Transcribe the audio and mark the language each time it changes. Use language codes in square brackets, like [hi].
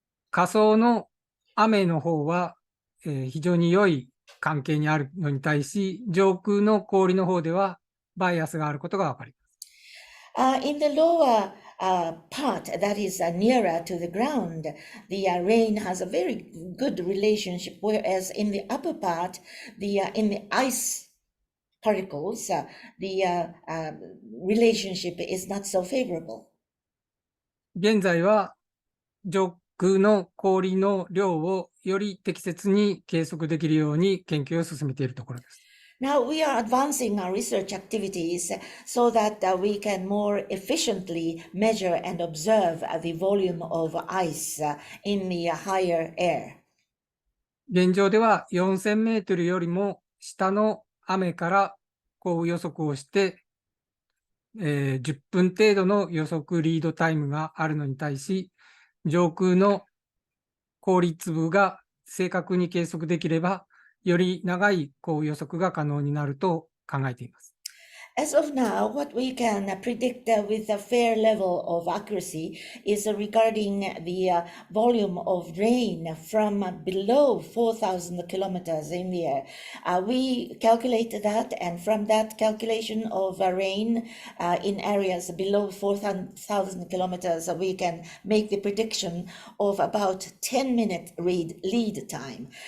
[ja] 下層の雨の方は、非常に良い関係にあるのに対し、上空の氷の方ではバイアスがあることがわかります。 [en] In the lower part that is nearer to the ground, the rain has a very good relationship, whereas in the upper part, in the ice particles, the relationship is not so favorable. [ja] 現在は上空の氷の量をより適切に計測できるように研究を進めているところです。 [en] Now we are advancing our research activities so that we can more efficiently measure and observe the volume of ice in the higher air. [ja] 現状では4000メートルよりも下の雨から降雨予測をして、10分程度の予測リードタイムがあるのに対し、上空の氷粒が正確に計測できれば、より長い降雨予測が可能になると考えています。 [en] As of now, what we can predict with a fair level of accuracy is regarding the volume of rain from below 4,000 kilometers in the air. We calculate that, and from that calculation of rain in areas below 4,000 kilometers, we can make the prediction of about 10-minute lead time.